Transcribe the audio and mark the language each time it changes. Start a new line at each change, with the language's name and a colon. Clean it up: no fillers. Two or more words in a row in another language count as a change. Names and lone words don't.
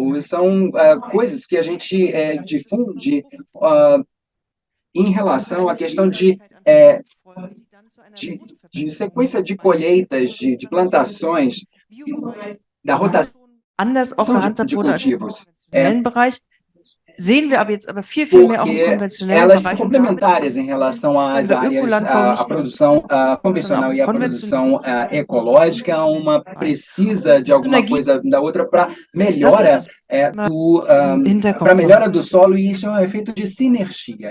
Portuguese: São coisas que a gente difunde em relação à questão de sequência de colheitas, de plantações, da rotação
German: anders auch gehandhabt
Portuguese: de
German: wurde als im
Portuguese: cultivos.
German: konventionellen Bereich. Sehen wir aber jetzt aber viel mehr auch im
Portuguese: Porque
German: konventionellen
Portuguese: elas são
German: Bereich.
Portuguese: complementares em relação às áreas, a produção convencional e a produção ecológica, uma precisa de alguma coisa da outra para melhora do solo, e isso é um efeito de sinergia.